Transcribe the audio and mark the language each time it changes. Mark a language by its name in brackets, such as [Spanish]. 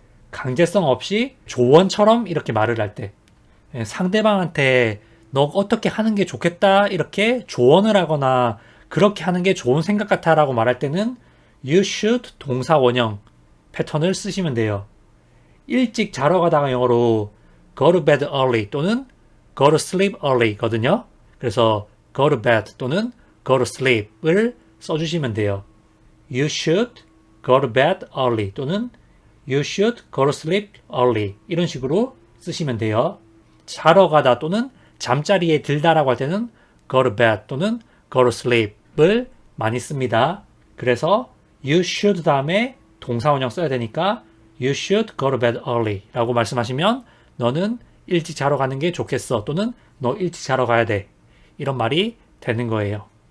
[Korean] 강제성 없이 조언처럼 이렇게 말을 할 때 상대방한테 너 어떻게 하는 게 좋겠다 이렇게 조언을 하거나 그렇게 하는 게 좋은 생각 같아 라고 말할 때는 You should 동사 원형 패턴을 쓰시면 돼요. 일찍 자러 가다가 영어로 [English] go to bed early [Korean] 또는 [English] go to sleep early [Korean] 거든요. 그래서 go to bed 또는 go to sleep을 써주시면 돼요. [English] You should go to bed early [Korean] 또는 [English] You should go to sleep early [Korean] 이런 식으로 쓰시면 돼요. 자러 가다 또는 잠자리에 들다라고 할 때는 go to bed 또는 go to sleep을 많이 씁니다. 그래서 you should 다음에 동사원형 써야 되니까 [English] You should go to bed early [Korean] 라고 말씀하시면 너는 일찍 자러 가는 게 좋겠어 또는 너 일찍 자러 가야 돼 이런 말이 되는 거예요.